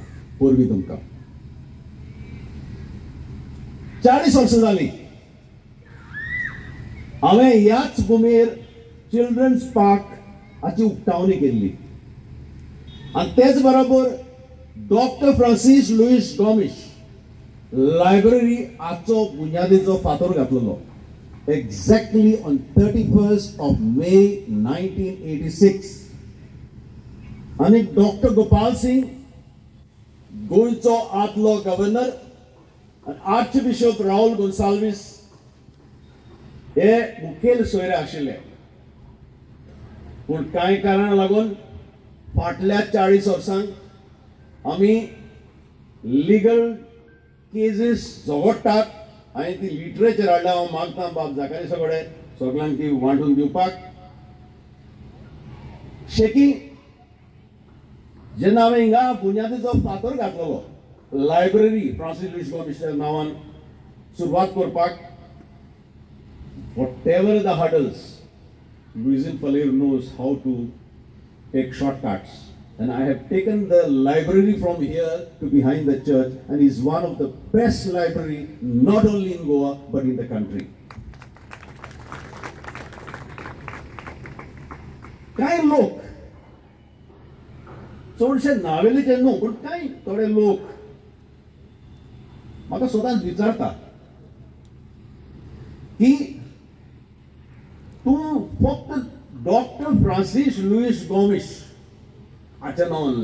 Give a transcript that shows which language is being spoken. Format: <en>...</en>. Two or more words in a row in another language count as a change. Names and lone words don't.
<kok>परबी तुमकां 40 वर्सां जालीं हांवें ह्याच भुमेर</kok> <en>children's park</en> <kok>हाची उक्तावणी केल्ली. आनी तेच बरोबर डॉक्टर फ्रांसिस लुईस गोमेस लायब्ररी हाचो बुन्यादीचो फातर घातलेलो.</kok> <en>Exactly on 31st of May 1986,</en> <kok>आणि डॉक्टर गोपाल सिंग गोंयचो आदलो गव्हर्नर आणि</kok> <en>archbishop</en> <kok>राहुल गोन्साल्वीस हे मुखेल सोयरे आशिल्ले, पूण कांय कारणां लागून फाटल्या 40 वर्सांक आमी</kok> <en>legal cases</en> <kok>झगडटात आनी ती लिटरेचर हाडल्या. हांव मागता बाब जाकारी सगळ्यांक ती वांटून दिवपाक. शेकी जेन्ना हांवें हिंगा बुन्यादीचो फातर घातलेलो लायब्ररी फ्रांसीस लुईस गॉमिशच्या नांवान सुरवात करपाक,</kok> <en>whatever the hurdles, Louisine Faleur knows how to take shortcuts. And I have taken the library from here to behind the church, and is one of the best library not only in Goa but in the country.</en> <kok>काय लोक चडशे नावेलीचे न्हू, पण काय थोडे लोक म्हाका सदांच विचारता की तूं फक्त डॉक्टर फ्रांसीस लुईस गॉमिश हाच्या नांवान</kok>